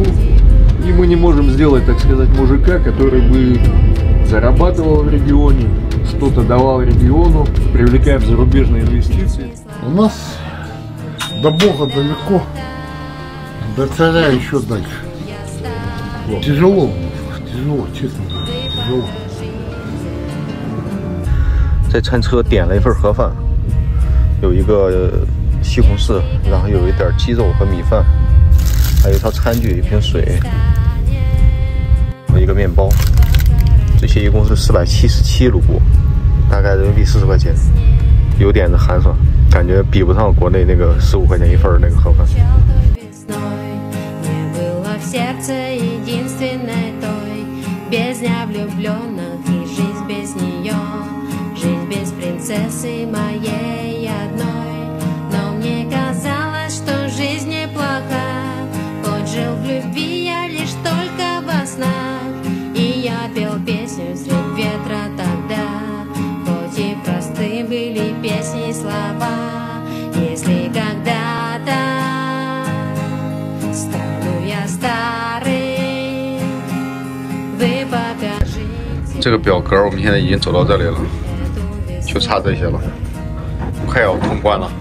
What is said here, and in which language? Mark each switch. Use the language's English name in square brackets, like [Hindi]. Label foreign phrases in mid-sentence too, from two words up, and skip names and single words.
[Russian] И мы не можем сделать, так сказать, мужика, который бы зарабатывал в регионе, что-то давал региону, привлекая зарубежные инвестиции. У нас до Бога далеко, до царя еще дальше. Вот. Тяжело, честно говоря, тяжело. [Chinese] 在餐车点了一份盒饭，有一个西红柿，然后有一点鸡肉和米饭，还有一套餐具、一瓶水和一个面包。这些一共是477卢布，大概人民币40块钱，有点子寒酸，感觉比不上国内那个15块钱一份那个盒饭。 [Russian] сердце единственной той, бездня влюбленных и жизнь без нее, жизнь без принцессы моей одной. Но мне казалось, что жизнь неплоха, хоть жил в любви я лишь только во снах. И я пел песню средь ветра тогда, хоть и просты были песни и слова. Если когда-то стану я старым, вы покажите. [Chinese] 这个表格我们现在已经走到这里了，就差这些了，快要通关了。